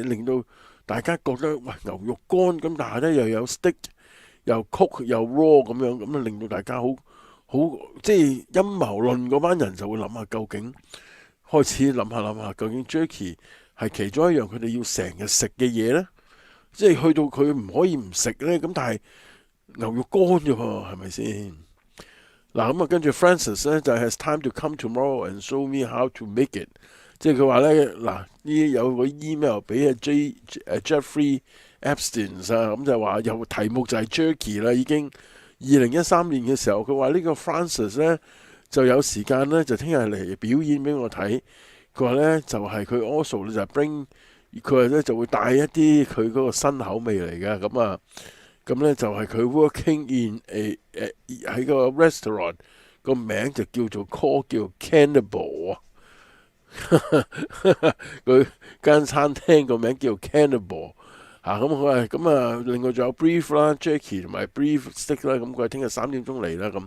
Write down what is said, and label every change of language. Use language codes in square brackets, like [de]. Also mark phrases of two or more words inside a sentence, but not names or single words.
[yue] 令到大家覺得喂牛肉乾咁，但係咧又有 steak 又 cook 又 raw 咁令到大家好即係陰謀論嗰班人就會諗下開始諗下究竟 jerky 係其中一樣佢哋要成日食嘅嘢咧，即係去到佢唔可以唔食咧，咁但係牛肉乾啫喎，係咪先？嗱咁跟住 [en] Francis 咧就 has time to come tomorrow and show me how to make it。 [yue] 即係佢話咧呢有個 email 俾Jeffrey Epstein 咁就話有題目就係 jerky 啦，已經2013年嘅時候，佢話呢個 Francis 咧就有時間咧就聽日嚟表演俾我睇。佢話咧就係佢 also 就 bring， 佢話咧就會帶一啲佢嗰個新口味嚟嘅咁咧就係佢 [en] working in [yue] 喺個 restaurant， 個名就叫 Cannibal 佢間餐廳個名叫 Cannibal 另外仲有 beef 啦、jerky 同埋 [en] beef stick [yue] 啦，咁佢聽日3點鐘嚟啦咁。